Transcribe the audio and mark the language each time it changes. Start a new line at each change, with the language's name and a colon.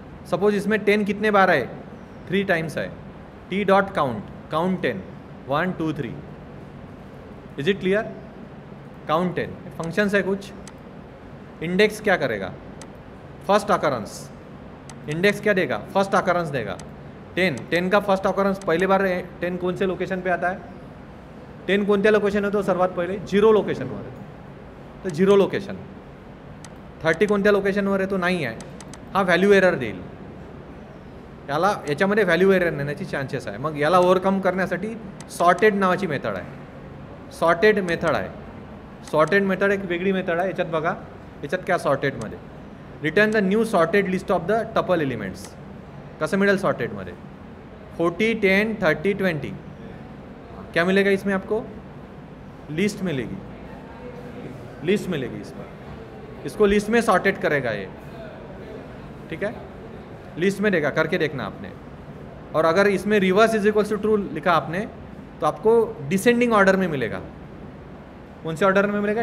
Hindi: Suppose इसमें 10 कितने बार है? 3 टाइम्स है. T dot count. Count 10. 1, 2, 3.
English: Is it clear?
Hindi: Count 10. Functions है कुछ. इंडेक्स क्या करेगा? First occurrence. इंडेक्स क्या देगा? फर्स्ट अकरेंस देगा. 10 का फर्स्ट अकरेंस पहली बार 10 कौन से लोकेशन पे आता है?
Marathi: 10 कोणत्या लोकेशन होतो सर्वात पहिले? 0 लोकेशनवर आहे. तर 0 लोकेशन. 30 कोणत्या लोकेशनवर आहे? तो नाही आहे. हा व्हॅल्यू एरर देईल. याच्यामध्ये व्हॅल्यू एरर येण्याची चान्सेस आहे. मग याला ओव्हरकम करण्यासाठी सॉर्टेड नावाची मेथड आहे. सॉर्टेड मेथड आहे. सॉर्टेड मेथड एक वेगळी मेथड आहे. याच्यात बघा, याच्यात क्या सॉर्टेडमध्ये
English: Return the new sorted list of the tuple elements.
Marathi: कसं मिळेल सॉर्टेडमध्ये? 40, 10, 30, 20.
Hindi: क्या मिलेगा इसमें आपको? लिस्ट मिलेगी. लिस्ट मिलेगी इसमें. इसको लिस्ट में सॉर्टेड करेगा ये, ठीक है, लिस्ट में देगा, करके देखना आपने। और अगर इसमें reverse is equals to true लिखा आपने तो आपको डिसेंडिंग ऑर्डर में मिलेगा। कौन से ऑर्डर में मिलेगा?